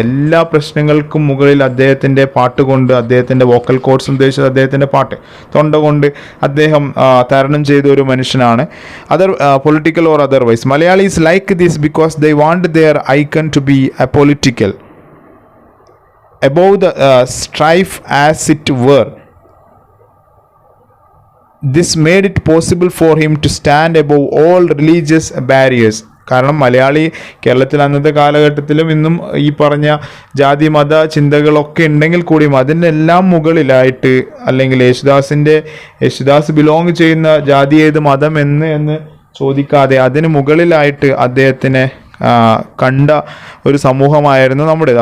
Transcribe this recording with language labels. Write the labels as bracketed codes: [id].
[ml] എല്ലാ പ്രശ്നങ്ങൾക്കും മുകളിൽ അദ്ദേഹത്തിൻ്റെ പാട്ട് കൊണ്ട്, അദ്ദേഹത്തിൻ്റെ വോക്കൽ കോഡ്സ് ഉദ്ദേശിച്ചത് അദ്ദേഹത്തിൻ്റെ പാട്ട്, തൊണ്ട കൊണ്ട് അദ്ദേഹം തരണം ചെയ്ത ഒരു മനുഷ്യനാണ്. [en] Political or otherwise. Malayalees like this because they want their icon to be a political above the strife as it were. This made it possible for him to stand above all religious barriers. [ml] കാരണം മലയാളി കേരളത്തിൽ അന്നത്തെ കാലഘട്ടത്തിലും ഇന്നും ഈ പറഞ്ഞ ജാതി മത ചിന്തകളൊക്കെ ഉണ്ടെങ്കിൽ കൂടിയും അതിനെല്ലാം മുകളിലായിട്ട്, അല്ലെങ്കിൽ യേശുദാസ് ബിലോങ് ചെയ്യുന്ന ജാതി ഏത് മതം എന്ന് ചോദിക്കാതെ അതിന് മുകളിലായിട്ട് അദ്ദേഹത്തിനെ കണ്ട ഒരു സമൂഹമായിരുന്നു നമ്മുടേത്.